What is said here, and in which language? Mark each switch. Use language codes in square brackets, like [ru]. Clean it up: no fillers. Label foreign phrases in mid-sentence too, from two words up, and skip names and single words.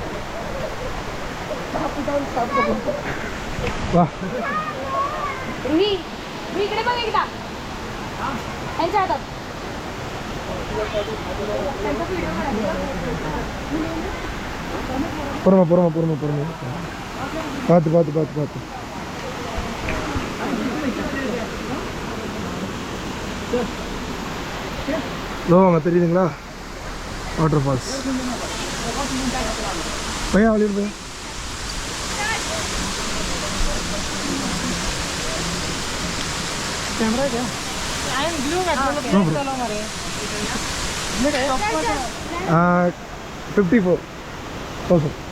[ta] வா பொறுமை பார்த்து. அங்கே தெரியுதுங்களா [en] water falls. [ta] பையா வெளியே போய் [hi] कैमरा क्या? [en] I am blue at 54,000.